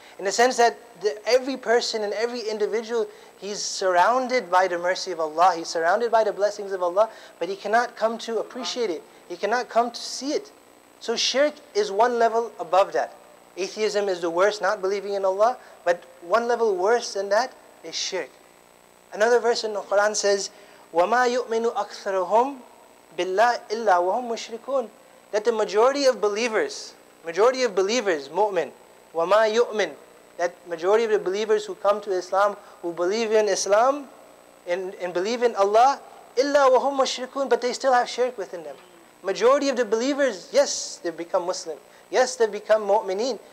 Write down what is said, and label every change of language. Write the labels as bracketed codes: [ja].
[en] In the sense that every person and every individual, he's surrounded by the mercy of Allah, he's surrounded by the blessings of Allah, but he cannot come to appreciate it. He cannot come to see it. So shirk is one level above that. Atheism is the worst, not believing in Allah, but one level worse than that is shirk. Another verse in the Quran says, [ar] وَمَا يُؤْمِنُ أَكْثَرُهُمْ بِاللَّهِ إِلَّا وَهُمْ مُشْرِكُونَ. [en] That the majority of believers, mu'min, [ar] وَمَا يُؤْمِن, [en] that majority of the believers who come to Islam, who believe in Islam and believe in Allah, [ar] إِلَّا وَهُمْ مُشْرِكُونَ, [en] but they still have shirk within them. Majority of the believers, yes, they've become Muslim. Yes, they've become mu'mineen.